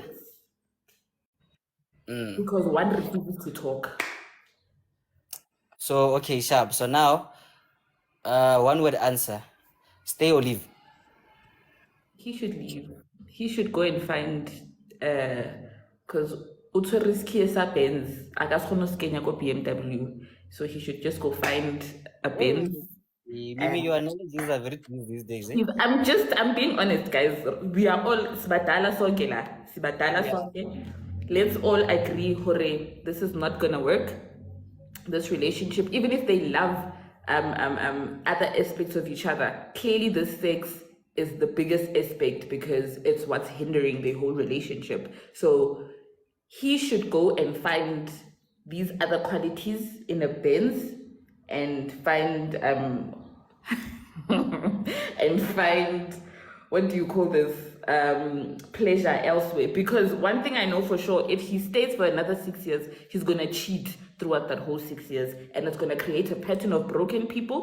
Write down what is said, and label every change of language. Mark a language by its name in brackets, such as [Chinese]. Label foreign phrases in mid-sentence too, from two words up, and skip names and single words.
[English] sex because one refuses to talk. So okay, sharp. So now, one word answer: stay or leave. He should leave. He should go and find because [Zulu] utho risky sa Benz akaskhono skenya ko BMW, [English] so he should just go find a Benz. Mimi, your analogies are very good these days, eh? I'm being honest, guys. We are all [Zulu] sibadala sonke la. Sibadala [English] Yeah. [Zulu] sonke. [English] Let's all agree, hore, this is not gonna work. This relationship, even if they love other aspects of each other, clearly the sex is the biggest aspect because it's what's hindering the whole relationship. So he should go and find these other qualities in a Benz and find and find what do you call this pleasure elsewhere, because one thing I know for sure, if he stays for another 6 years, he's gonna cheat throughout that whole 6 years, and it's gonna create a pattern of broken people.